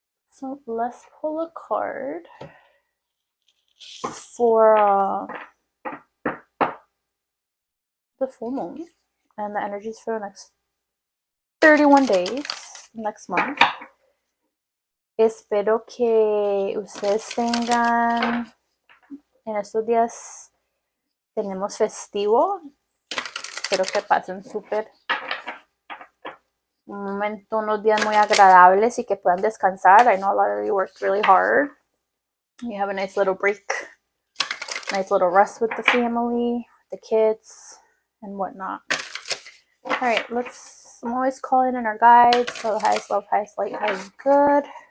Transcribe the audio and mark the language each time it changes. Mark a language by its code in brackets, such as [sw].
[en] So let's pull a card for the full moon and the energies for the next 31 days, next month. [es] Espero que ustedes tengan, en estos días tenemos festivo. Espero que pasen súper un momento, unos días muy agradables y que puedan descansar. [en] I know a lot of you worked really hard. You have a nice little break, nice little rest with the family, the kids, and whatnot. All right, I'm always calling in our guides. So highest love, highest light, highest good.